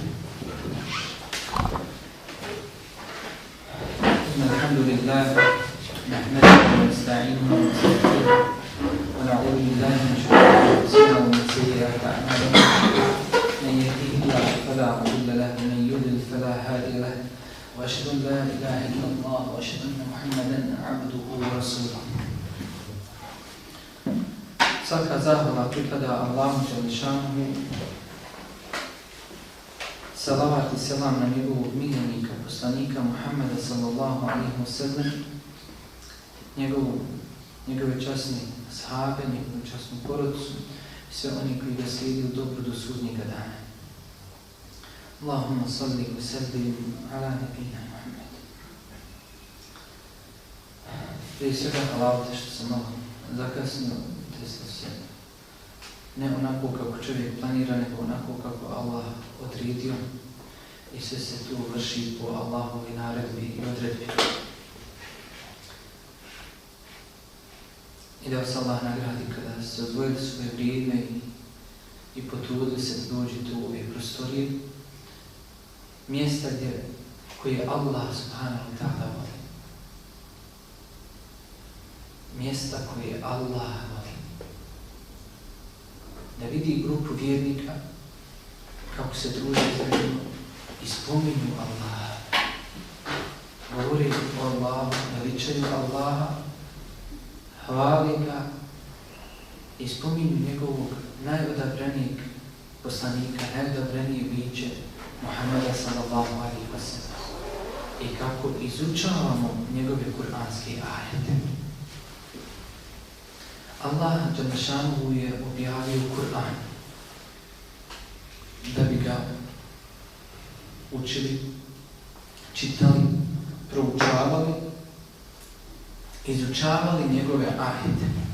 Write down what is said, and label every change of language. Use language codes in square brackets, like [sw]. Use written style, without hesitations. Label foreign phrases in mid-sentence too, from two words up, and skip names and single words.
[ar] إن الحمد لله نحمده ونستعينه ونستغفره ونعوذ بالله من شرور انفسنا ومن سيئات اعمالنا. من يهديه الله فلا مضل له ومن يضلل فلا هادي له واشهد ان لا اله الا الله واشهد ان محمدا عبده ورسوله. [bs] Svaka zahvala pripada Allahu Đelešanuhu, salavat i selam na njegovog miljenika, poslanika Muhammeda [ar] صلى الله عليه وسلم, [bs] njegove časne ashabe, njegovu časnu porodicu i sve oni koji ga slijedi u dobro do sudnjega dana. [ar] اللهم صل وسلم على نبينا محمد. [bs] Prije svega hvala te što sam malo zakasnio, desilo se ne onako kako čovjek planira, nego onako kako Allah odredio i sve se tu vrši po Allahovi naredbi i odredbi. I da vas Allah nagradi kada ste odvojili svoje vrijeme i potrudili se da dođete u ove prostorije, mjesta koje Allah [ar] سبحانه وتعالى [bs] voli. Mjesta koje Allah voli. Da vidi grupu vjernika kako se druže zajedno i spominju Allaha. Govori o Allahu, veličaju Allaha, hvali ga i spominju njegovog najodabranijeg poslanika, najodabranije biće Muhammeda [ar] صلى الله عليه وسلم. [bs] I kako izučavamo njegove kuranske ajete. Allah Đelešanuhu je objavio Kur'an da bi ga učili, čitali, proučavali, izučavali njegove ajete.